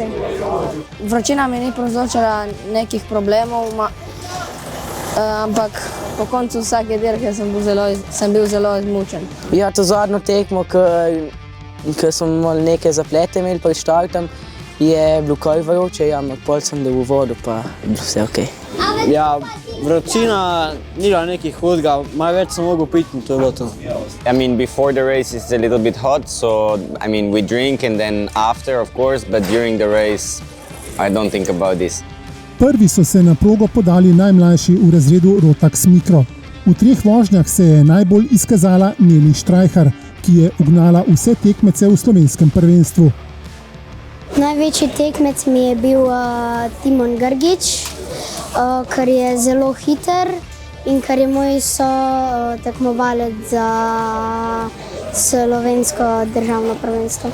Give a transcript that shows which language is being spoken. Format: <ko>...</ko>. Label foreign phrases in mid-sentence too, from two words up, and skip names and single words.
<sl>Vročina mi ni povzročala nekih problemov, ampak po koncu vsake dirke sem bil zelo izmučen. Ja, to zadnjo tekmo, ker smo malo neke zaplete imeli pred štartom, je bilo kaj vroče, ampak pol sem dal v vodo, pa je bilo vse ok. Ja, vročina ni bila nekaj hudega, malo več sem mogel piti in to je bilo to.</sl> <en>I mean, before the race it's a little bit hot, so I mean we drink and then after of course, but during the race I don't think about this.</en> <sl>Prvi so se na progo podali najmlajši v razredu Rotax Mikro. V 3 vožnjah se je najbolj izkazala Neli Štrajhar, ki je ugnala vse tekmece v slovenskem prvenstvu. Največji tekmec mi je bil Timon Grgić, ker je zelo hiter in ker je moj tekmovalec za slovensko državno prvenstvo.</sl>